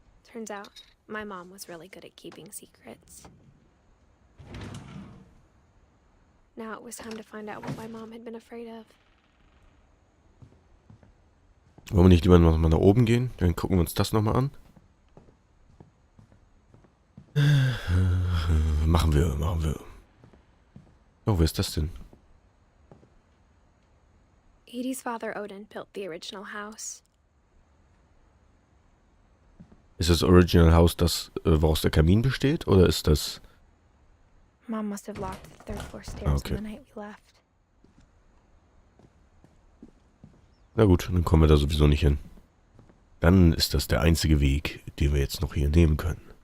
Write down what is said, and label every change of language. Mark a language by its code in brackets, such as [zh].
[en] Turns out, my mom was really good at keeping secrets. Now it was time to find out what my mom had been afraid of. [de] Wollen wir nicht lieber noch mal nach oben gehen? Dann gucken wir uns das nochmal an. Machen wir. Oh, wer ist das denn? [en] Edith's father Odin built the original house. [de] Ist das Original House das, woraus der Kamin besteht? Oder ist das... [en] Mom must have locked the third floor stairs on the night we left. [de] Na gut, dann kommen wir da sowieso nicht hin. Dann ist das der einzige Weg, den wir jetzt noch hier nehmen können.